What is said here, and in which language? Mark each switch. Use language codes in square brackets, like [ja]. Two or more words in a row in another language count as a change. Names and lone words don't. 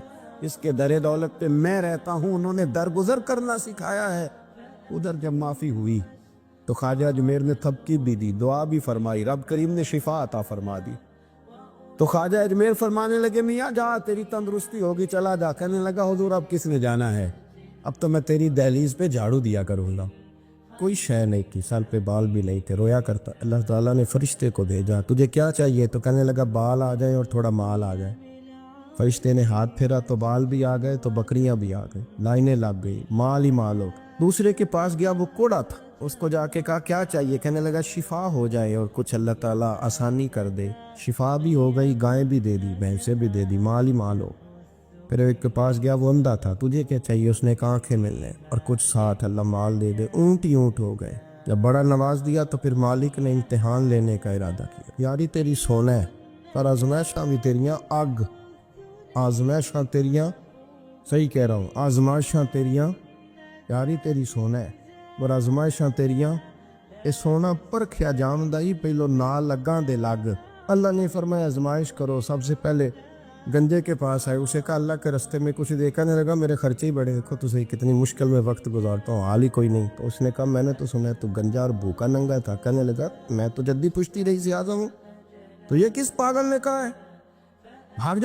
[ur] اس کے درِ دولت پہ میں رہتا ہوں، انہوں نے درگزر کرنا سکھایا ہے. ادھر جب معافی ہوئی تو خواجہ اجمیر نے تھپکی بھی دی، دعا بھی فرمائی، رب کریم نے شفا عطا فرما دی. تو خواجہ اجمیر فرمانے لگے، میاں جا، تیری تندرستی ہوگی، چلا جا. کہنے لگا، حضور اب کس نے جانا ہے? اب تو میں تیری دہلیز پہ جھاڑو دیا کروں گا. کوئی شے نہیں کی, سر پہ بال بھی نہیں تھے, رویا کرتا. اللہ تعالیٰ نے فرشتے کو بھیجا, تجھے کیا چاہیے؟ تو کہنے لگا بال آ جائیں اور تھوڑا مال آ جائے. فرشتے نے ہاتھ پھیرا تو بال بھی آ گئے, تو بکریاں بھی آ گئی, لائنیں لگ گئی, مال ہی مال ہو. دوسرے کے پاس گیا, وہ کوڑا تھا, اس کو جا کے کہا کیا چاہیے؟ کہنے لگا شفا ہو جائے اور کچھ اللہ تعالیٰ آسانی کر دے. شفا بھی ہو گئی, گائیں بھی دے دی, بھینسیں بھی دے دی, مال ہی مال ہو. پھر ایک کے پاس گیا, وہ اندھا تھا, تجھے کیا چاہیے؟ اس نے کہا آنکھیں ملنے اور کچھ ساتھ, اللہ مال دے دے. اونٹ ہی اونٹ ہو گئے. جب بڑا نواز دیا تو پھر مالک نے امتحان لینے کا ارادہ کیا. [pa] یاری تیری سونا ہے پر آزمائشاں بھی تیریاں آگ, آزمائشاں تیریاں, [ur] صحیح کہہ رہا ہوں, [pa] آزمائشاں تیریاں, یاری تیری سونا ہے پر آزمائشاں تیریاں. اے سونا پرکھیا جامدہ ہی پہلو نال لگاں دے لگ. [ur] اللہ نے فرمایا آزمائش کرو. سب سے پہلے گنجے کے پاس آئے, اسے کہا اللہ کے رستے میں کچھ دیکھا نہیں لگا, میرے خرچے ہی بڑے, دیکھو تو صحیح کتنی مشکل میں وقت گزارتا ہوں, حال ہی کوئی نہیں. تو اس نے کہا میں نے تو سنا ہے تو گنجا اور بھوکا ننگا تھا. کہنے لگا میں تو جدی پشتی رہی سے اعظم ہوں, تو یہ کس پاگل نے کہا ہے بھاگ جا.